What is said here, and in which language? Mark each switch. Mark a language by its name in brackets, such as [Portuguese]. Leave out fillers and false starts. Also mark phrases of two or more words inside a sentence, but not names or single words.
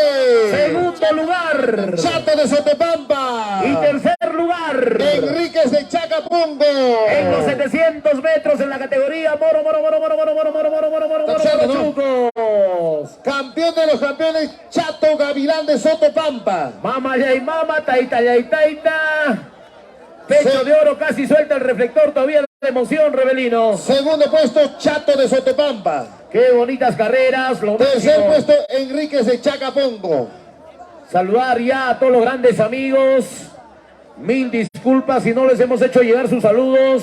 [Spanish] Segundo lugar. Chato de Sotopampa. Y tercer lugar. Enríquez de Chacapungo. En los 700 metros en la categoría Moro Tercero, ¿no? Chucos. Campeón de los campeones, Chato Gavilán de Sotopampa. [Quechua] Mama yay mama, taita yay taita. [Spanish] Pecho de oro, casi suelta el reflector todavía de emoción, Rebelino. Segundo puesto, Chato de Sotopampa. Qué bonitas carreras. Lo Tercer máximo. puesto, Enríquez de Chacapungo. Saludar ya a todos los grandes amigos. Mil disculpas si no les hemos hecho llegar sus saludos.